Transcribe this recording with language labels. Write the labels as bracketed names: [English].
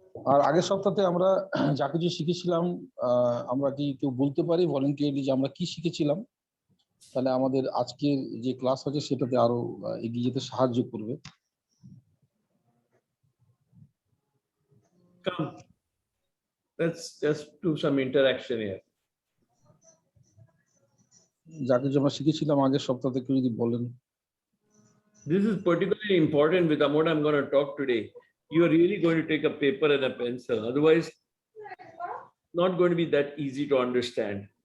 [Bangla] আর আগের সপ্তাহে আমরা যা কিছু শিখেছিলাম, আমরা কি কেউ বলতে পারি ভলান্টিয়ারলি যে আমরা কি শিখেছিলাম? তাহলে আমাদের আজকের যে ক্লাস আছে সেটাতে আরো এগিয়ে যেতে সাহায্য করবে। [English] Come, let's just do some interaction here. [Bangla] যা কিছু আমরা শিখেছিলাম আগের সপ্তাহে কেউ যদি বলেন। [English] This is particularly important with what I'm going to talk today. You are really going to take a paper and a pencil. Otherwise, not going to be that easy to understand.